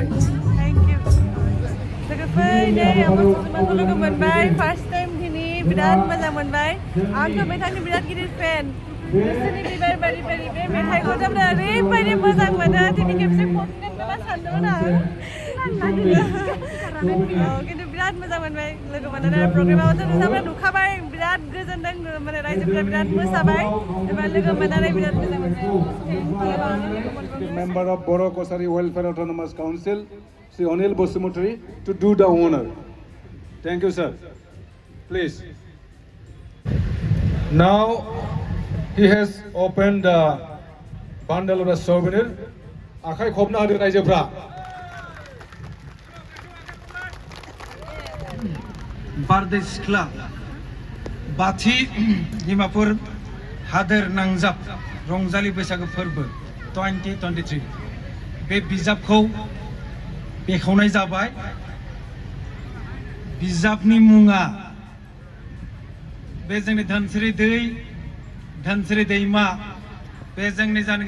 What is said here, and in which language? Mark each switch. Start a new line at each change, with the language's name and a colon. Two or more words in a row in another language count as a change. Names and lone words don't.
English: thank you
Bodo: लोगोफोर नै आब' सुजुमाखौ लोगो मोनबाय
English: first time
Bodo: दिनै बिराद मोजां मोनबाय आंथ' मेथाइनि बिराद गिदिर फेन गोसोनि बिबार बारि बारि बे मेथाइखौ दामनो ओरैबायदि मोजां मोनो दिनै खेबसे खनगोन नामा सानदोंमोन आं खिन्थु बिराद मोजां मोनबाय लोगो मोननानै प्रग्रामावथ' नोंथांमोना नुखाबाय बिराद गोजोनदों माने रायजोफोरा बिराद मोसाबाय एबा लोगो मोननानै बिराद मोजां मोनबाय
English: Member of Boro Kosari Welfare Autonomous Council, Sri Anil Bosumutri, to do the honor. Thank you, sir. Please. Now he has opened the bundle of the souvenir.
Bodo: Akai khobna hadir raijefra. Barde Sikla Bathi Dimapur Hader Nangjab Rongzali बैसागो फोरबो 2023 बे बिजाबखौ बेखेवनाय जाबाय बिजाबनि मुङा बे जोंनि धनस्रि दैमा बे जोंनि जानोखि